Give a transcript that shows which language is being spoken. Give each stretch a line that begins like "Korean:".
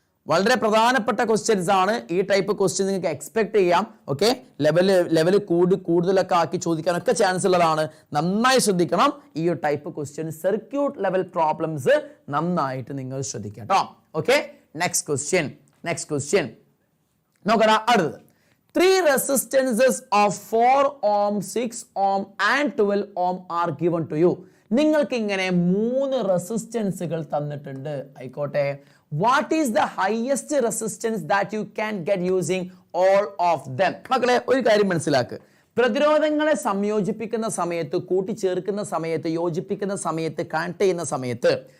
Malayalam: വളരെ പ്രധാനപ്പെട്ട ക്വസ്റ്റ്യൻസ് ആണ്. ഈ ടൈപ്പ് ക്വസ്റ്റ്യൻ നിങ്ങൾക്ക് എക്സ്പെക്ട് ചെയ്യാം. ഓക്കെ, ലെവൽ കൂടുതലൊക്കെ ആക്കി ചോദിക്കാനൊക്കെ ചാൻസ് ഉള്ളതാണ്. നന്നായി ശ്രദ്ധിക്കണം. ഈ ഒരു type question circuit level problems നന്നായിട്ട് നിങ്ങൾ ശ്രദ്ധിക്കുക കേട്ടോ. ഓക്കെ, നെക്സ്റ്റ് ക്വസ്റ്റ്യൻ നോക്കടാ.
English: അടുത്തത് 3 resistances of 4 ohm, 6 ohm and 12 ohm are given to you.
Malayalam: നിങ്ങൾക്ക് ഇങ്ങനെ 3 റെസിസ്റ്റൻസുകൾ തന്നിട്ടുണ്ട്.
English: ആയിക്കോട്ടെ, what is the highest resistance that you can get using all of them?
Malayalam: മക്കളെ ഒരു കാര്യം മനസ്സിലാക്കുക. പ്രതിരോധങ്ങളെ സംയോജിപ്പിക്കുന്ന സമയത്ത്, കൂട്ടിച്ചേർക്കുന്ന സമയത്ത്, യോജിപ്പിക്കുന്ന സമയത്ത്, കണക്ട് ചെയ്യുന്ന സമയത്ത്